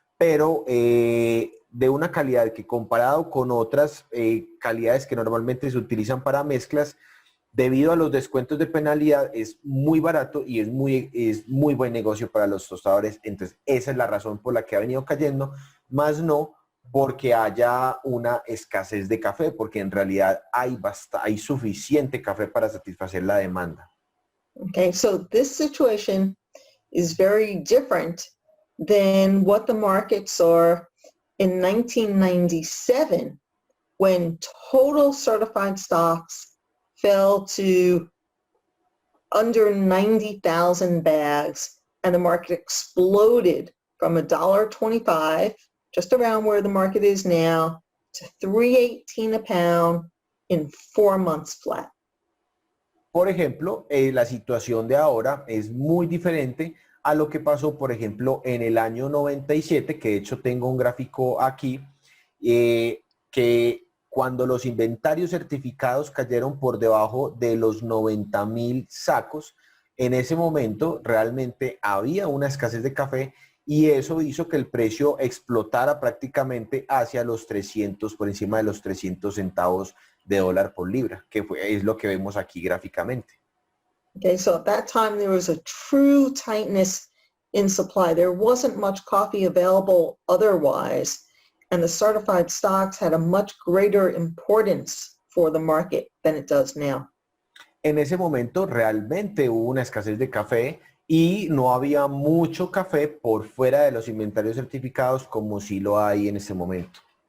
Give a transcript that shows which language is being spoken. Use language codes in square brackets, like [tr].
[es] pero de una calidad que comparado con otras calidades que normalmente se utilizan para mezclas, debido a los descuentos de penalidad, es muy barato y es muy buen negocio para los tostadores. Entonces, esa es la razón por la que ha venido cayendo, más no porque haya una escasez de café, porque en realidad hay suficiente café para satisfacer la demanda. [en] Okay, so this situation is very different than what the markets are in 1997, when total certified stocks fell to under 90,000 bags and the market exploded from $1.25, just around where the market is now, to $3.18 a pound in 4 months flat. [es] Por ejemplo, la situación de ahora es muy diferente a lo que pasó, por ejemplo, en el año 97, que de hecho tengo un gráfico aquí, que cuando los inventarios certificados cayeron por debajo de los 90,000 sacos, en ese momento realmente había una escasez de café y eso hizo que el precio explotara prácticamente hacia los 300, por encima de los 300 centavos de dólar por libra, es lo que vemos aquí gráficamente. [en] Okay, so at that time there was a true tightness in supply. There wasn't much coffee available otherwise, and the certified stocks had a much greater importance for the market than it does now. [es] En ese momento realmente hubo una escasez de café y no había mucho café por fuera de los inventarios certificados como sí lo hay en este momento.